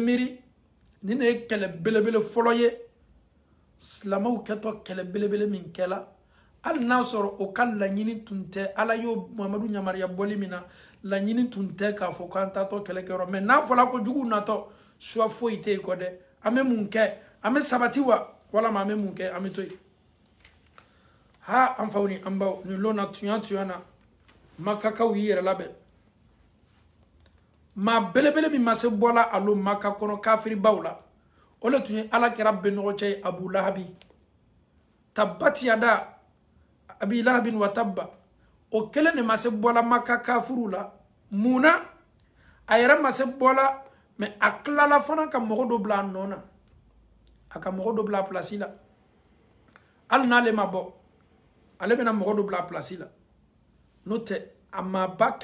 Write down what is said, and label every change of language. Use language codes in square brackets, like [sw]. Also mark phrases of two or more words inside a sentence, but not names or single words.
[bm] miiri ni ne ye kɛlɛ belebele fɔlɔ ye silamɛw kɛtɔ kɛlɛ belebele min kɛla hali n'a sɔrɔ o ka laɲini tun tɛ ala y'o muhamadu ɲamariya bɔli min na laɲini tun tɛ k'a fɔ k'an taatɔ kɛlɛkɛyɔrɔ mais n'a fɔla ko juguw natɔ choix foyi tɛ yen kɔ dɛ an bɛ mun kɛ an bɛ sabati wa walama an bɛ mun kɛ an bɛ to yen an faw ni an baw nin lon na tuɲa na makakaw y'i yɛrɛ labɛn maa belebele min ma se bɔla a lo maka kɔnɔ kafiribaw la o le tun ye ala kɛra bɛnɔgɔ cɛ ye abu lahabi [ar] تبت يدا أبي لهب وتب [bm] o kelen de ma se bɔla maka kafiru la mun na a yɛrɛ ma se bɔla mais a tilala fana ka mɔgɔ dɔ bila a nɔ na a ka mɔgɔ dɔ bila a place la hali n'ale ma bɔ ale bɛna mɔgɔ dɔ bila a place la n'o tɛ a maaba